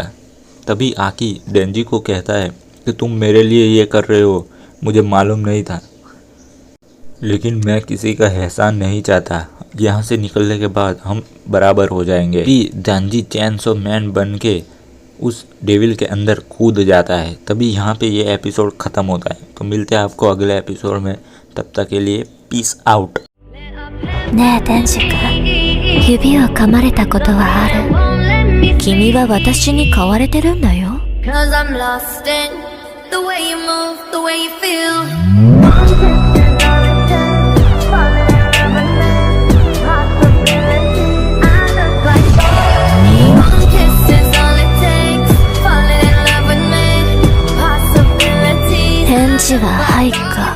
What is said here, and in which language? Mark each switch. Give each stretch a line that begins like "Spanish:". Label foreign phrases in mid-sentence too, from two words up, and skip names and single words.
Hindi: तभी आकी डेंजी को कहता है कि तुम मेरे लिए ये कर रहे हो, मुझे मालूम नहीं था लेकिन मैं किसी का एहसान नहीं चाहता। यहाँ से निकलने के बाद हम बराबर हो जाएंगे। दांजी चेंसो मैन बन के उस डेविल के अंदर कूद जाता है। तभी यहाँ पे ये एपिसोड ख़त्म होता है। तो मिलते हैं आपको अगले एपिसोड में, तब तक के लिए
English: peace out.
Japanese: ねえ天使君、指を噛まれたことはある？君は私に飼われてるんだよ。
English: Cause I'm lost in the way you move, the way you feel. One kiss is all it takes, falling in love with me, possibilities.
Japanese: 返事ははい。